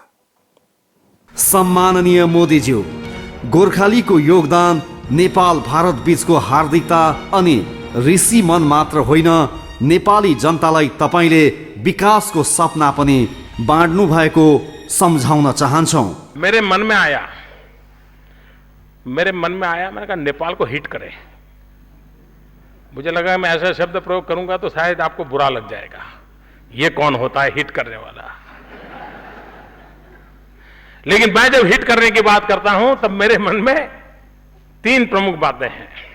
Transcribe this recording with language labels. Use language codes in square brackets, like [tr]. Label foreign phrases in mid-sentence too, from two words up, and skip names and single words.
[ne] सम्माननीय मोदीज्यू, गोर्खालीको योगदान नेपाल भारत बीचको हार्दिकता अनि ऋषि मन मात्र होइन, नेपाली जनतालाई तपाईले विकासको सपना पनि बाँड्नु भएको सम्झाउन चाहन्छौँ। [hi] मेरे मन में आया, मैंने कहा नेपाल को हिट करें। मुझे लगा मैं ऐसा शब्द प्रयोग करूंगा तो शायद आपको बुरा लग जाएगा। ये कौन होता है हिट करने वाला? लेकिन मैं जब हिट करने की बात करता हूं तब मेरे मन में 3 प्रमुख बातें हैं।